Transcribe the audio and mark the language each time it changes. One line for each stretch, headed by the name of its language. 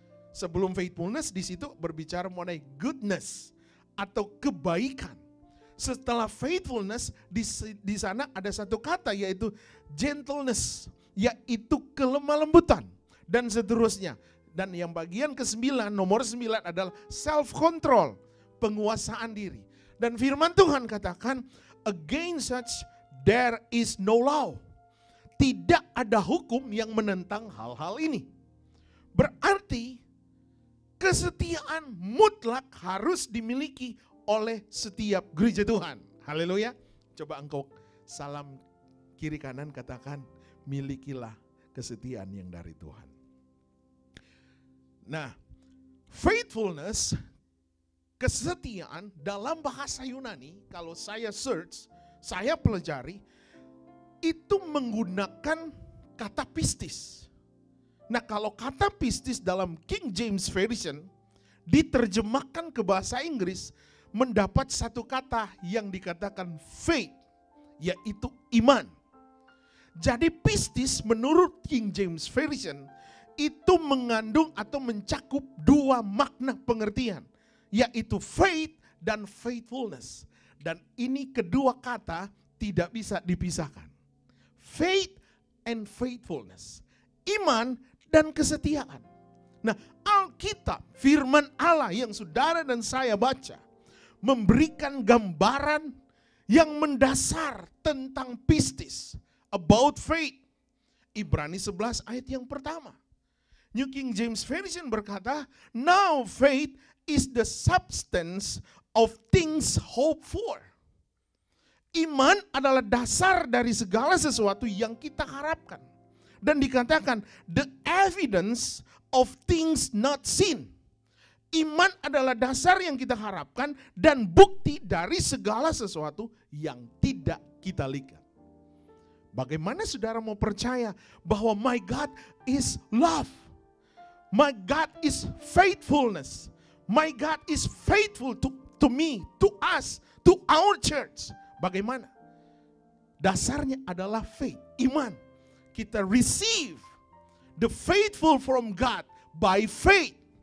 Indonesian: Sebelum faithfulness di situ berbicara mengenai goodness atau kebaikan. Setelah faithfulness, di sana ada satu kata yaitu gentleness, yaitu kelemah lembutan dan seterusnya. Dan yang bagian ke-9, nomor 9 adalah self control, penguasaan diri. Dan firman Tuhan katakan,
English: against such there is no law.
Indonesian: Tidak ada hukum yang menentang hal-hal ini. Berarti kesetiaan mutlak harus dimiliki oleh setiap gereja Tuhan. Haleluya. Coba engkau salam kiri kanan katakan, milikilah kesetiaan yang dari Tuhan. Nah, faithfulness, kesetiaan dalam bahasa Yunani, kalau saya search, saya pelajari, itu menggunakan kata pistis. Nah, kalau kata pistis dalam King James Version diterjemahkan ke bahasa Inggris, mendapat satu kata yang dikatakan faith, yaitu iman. Jadi pistis menurut King James Version itu mengandung atau mencakup dua makna pengertian, yaitu faith dan faithfulness. Dan ini kedua kata tidak bisa dipisahkan.
English: Faith and faithfulness.
Indonesian: Iman dan kesetiaan. Nah, Alkitab, firman Allah yang saudara dan saya baca, memberikan gambaran yang mendasar tentang pistis,
English: about faith.
Indonesian: Ibrani 11 ayat yang pertama.
English: New King James Version
Indonesian: berkata,
English: now faith is the substance of things hoped for.
Indonesian: Iman adalah dasar dari segala sesuatu yang kita harapkan. Dan dikatakan,
English: the evidence of things not seen.
Indonesian: Iman adalah dasar yang kita harapkan dan bukti dari segala sesuatu yang tidak kita lihat. Bagaimana saudara mau percaya bahwa
English: my God is love? My God is faithfulness. My God is faithful to me, to us, to our church.
Indonesian: Bagaimana? Dasarnya adalah faith, iman. Kita
English: receive the faithful from God by faith.